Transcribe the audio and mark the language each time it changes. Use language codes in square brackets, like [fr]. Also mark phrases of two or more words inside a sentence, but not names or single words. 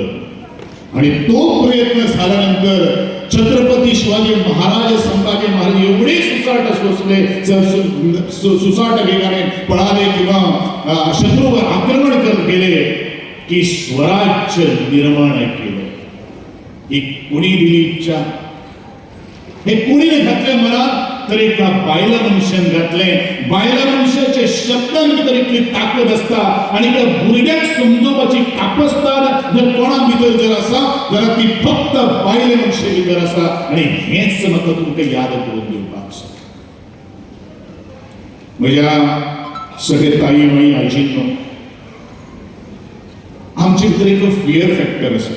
[mr] आणि तो प्रयत्न झाल्यानंतर छत्रपती शिवाजी महाराज, संभाजी महाराज एवढे सुसाट सोसले, सुसाट वेगाने पळाले किंवा शत्रूवर आक्रमण करत गेले की स्वराज्य निर्माण केलं. ही कोणी दिली इच्छा, हे कोणीने घातले मनात, तर [kok] एका बायला मनुष्यान घातले. बायला मनुष्याचे शब्दांनी भितर इतली ताकद असता आणि त्या भुरग्याक समजोवपाची ताकद जर कोणा भितर जर आसा जाल्यार ती फक्त बायले मनशे भितर आसा. आणि हेच म्हाका तुमकां याद करून दिवपाक आसा. म्हज्या सगळे ताई, माई, आजींनो, आमचे भितर एक [en] fear factor [kok] आसा.